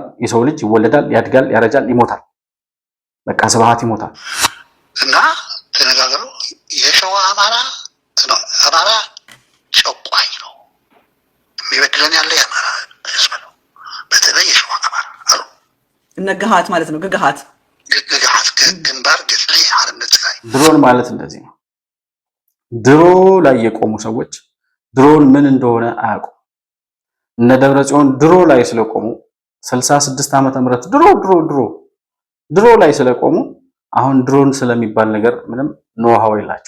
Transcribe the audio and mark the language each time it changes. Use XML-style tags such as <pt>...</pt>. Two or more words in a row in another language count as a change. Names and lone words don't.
<am>የሰው ልጅ ይወለዳል፣ ያድጋል፣ ያረጃል፣ ይሞታል። በቃ ስብሃት ይሞታል እና ተነጋገሩ። የሸዋ አማራ ነው። አማራ ጨቋኝ ነው። የሚበድለን ያለ የአማራ ህዝብ ነው። በተለይ የሸዋ አማራ አሉ እነ ገሃት ማለት ነው። ገሃት ግንባር ገጽሊ ሓርነት ትግራይ ድሮን ማለት እንደዚህ ነው። ድሮ ላይ የቆሙ ሰዎች ድሮን ምን እንደሆነ አያውቁም። እነ ደብረጽዮን ድሮ ላይ ስለቆሙ 66 ዓመተ ምህረት ድሮ ላይ ስለቆሙ አሁን ድሮን ስለሚባል ነገር ምንም ኖሃው የላቸው።</am>